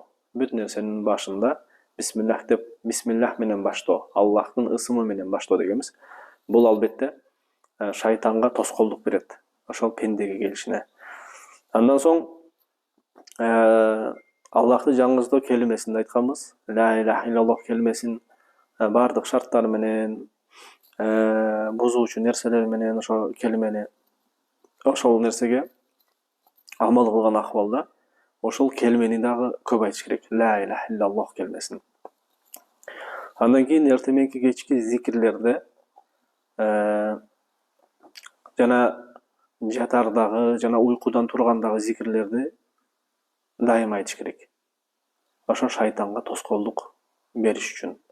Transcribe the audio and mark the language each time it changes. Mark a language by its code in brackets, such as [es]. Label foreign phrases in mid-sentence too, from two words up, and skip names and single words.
[ky] Бүт нерсенин башында бисмиллах деп, бисмиллах менен баштоо, Аллахтын ысымы менен баштоо дегенбиз. Бул албетте шайтанга тоскоолдук берет, ошол пендеге келишине. Андан соң Аллахты жаңыртуу келмесин айтканбыз. [ar] لا إله إلا الله [ky] келмесин бардык шарттары менен, бузуучу нерселер менен ошо келмени, ошол нерсеге амал кылган акыбалда ошол келмени дагы көп айтыш керек. [ar] لا إله إلا الله [ky] келмесин. Андан кийин эртеменки кечки зикирлерде жана жатардагы, жана уйкудан тургандагы зикирлерди дайым айтыш керек. Ошо шайтанга тоскоолдук бериш үчүн.